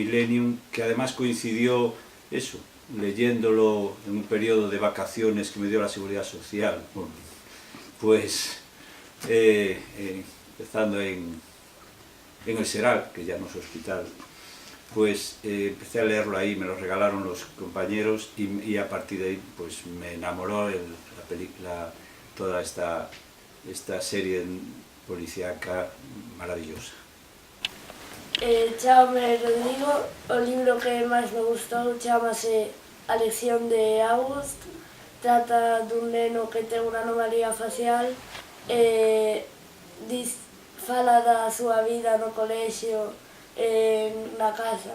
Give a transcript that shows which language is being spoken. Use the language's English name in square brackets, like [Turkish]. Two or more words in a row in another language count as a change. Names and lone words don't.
[Spanish] Millennium, que además coincidió eso, leyéndolo en un periodo de vacaciones que me dio la Seguridad Social, pues empezando en el Seral, que ya no es hospital, pues empecé a leerlo ahí, me lo regalaron los compañeros y a partir de ahí pues me enamoró toda esta serie policíaca maravillosa. [Galician] Chámame Rodrigo, o libro que máis me gustou chámase A lección de August. Trata dun neno que ten unha anomalía facial e fala da súa vida no colexio e na casa.